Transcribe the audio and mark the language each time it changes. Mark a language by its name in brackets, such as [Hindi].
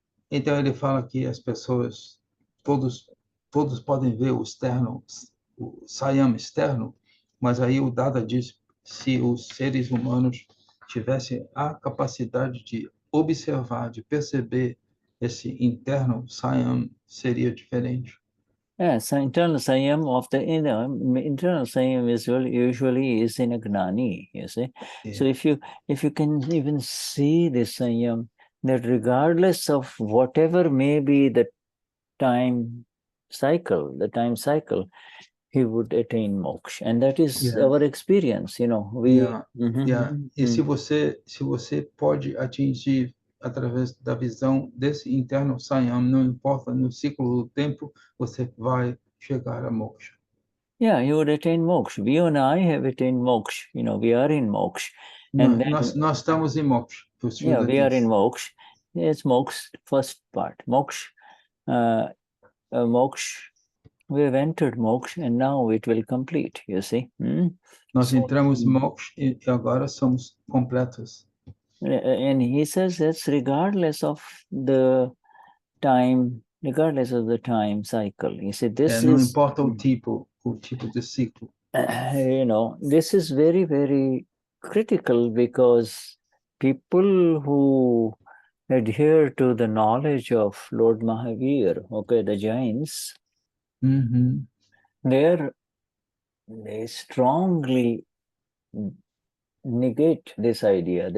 [Portuguese] Então ele fala que as pessoas, todos podem ver o externo, o Saiyam externo, mas aí o Dada diz, se os seres humanos tivessem a capacidade de observar, de perceber esse interno Saiyam, seria diferente. [English] So internal Saiyam of the internal Saiyam usually is in a Gnani, you see. So if you can even see this Saiyam, that regardless of whatever may be the time cycle, he would attain moksha, and that is our experience, [Portuguese] E se você pode atingir através da visão desse interno Saiyam. Não importa no ciclo do tempo, você vai chegar a moksha. [English] Yeah, you would attain moksha. You and I have attained moksha. We are in moksha. And then, [Portuguese] Nós estamos em moksha. [English] yeah, we are in moksha. It's moksha, first part. Moksha. Moksha. We have entered moksha and now it will complete, you see. [Portuguese] Nós entramos em moksha e agora somos completos. [English] And he says that's regardless of the time cycle. He said this [Portuguese] Não [English] is... [Portuguese] importa o tipo de ciclo. [English] This is very, very critical because people who adhere to the knowledge of Lord Mahavir, the Jains, they strongly negate this idea.